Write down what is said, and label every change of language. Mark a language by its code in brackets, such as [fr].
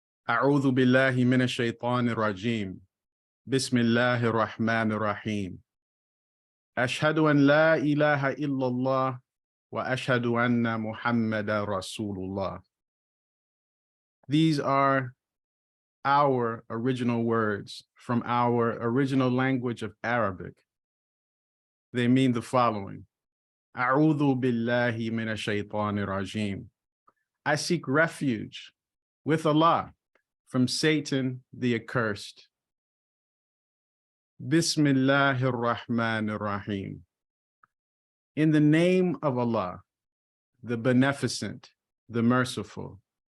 [ar] أعوذ بالله من الشيطان الرجيم بسم الله الرحمن الرحيم أشهد أن لا إله إلا الله وأشهد أن محمد رسول الله. [en] These are our original words from our original language of Arabic. They mean the following. [ar] أعوذ بالله من الشيطان الرجيم. [en] I seek refuge with Allah from Satan the accursed. [ar] Bismillahir Rahmanir Rahim. [en] In the name of Allah, the Beneficent, the Merciful.